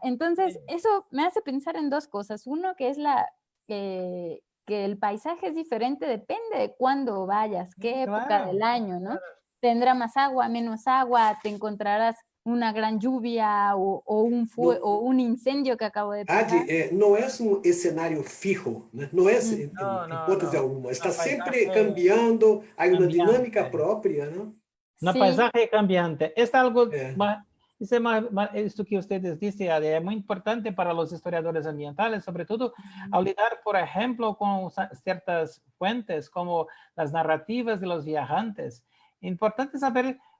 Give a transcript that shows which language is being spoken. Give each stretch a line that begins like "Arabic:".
Spanish: Entonces, eso me hace pensar en dos cosas. Uno, que es que el paisaje es diferente, depende de cuándo vayas, qué época del año, ¿no? Tendrá más agua, menos agua, te encontrarás una gran lluvia o un incendio que acabo de pasar.
Portuguese: Adi, não é um cenário fijo, né? Não é em hipótese alguma. Está sempre cambiando, há uma dinâmica própria, ¿no?
Spanish: Un paisaje cambiante. Es algo esto que ustedes dicen es muy importante para los historiadores ambientales, sobre todo al lidar, por ejemplo, con ciertas fuentes como las narrativas de los viajantes. Importante saber